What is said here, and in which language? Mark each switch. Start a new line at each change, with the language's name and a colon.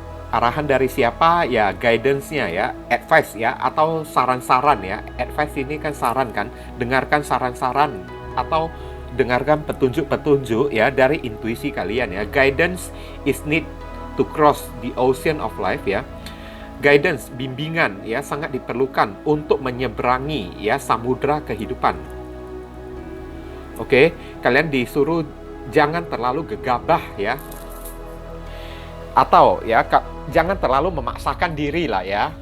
Indonesian: Arahan dari siapa ya, guidance-nya ya, advice ya, atau saran-saran ya. Advice ini kan saran kan. Dengarkan saran-saran atau dengarkan petunjuk-petunjuk ya dari intuisi kalian ya.
English: Guidance is need to cross the ocean of life ya.
Indonesian: Guidance, bimbingan ya sangat diperlukan untuk menyeberangi ya samudra kehidupan. Oke, kalian disuruh jangan terlalu gegabah ya. Atau ya jangan terlalu memaksakan diri lah ya.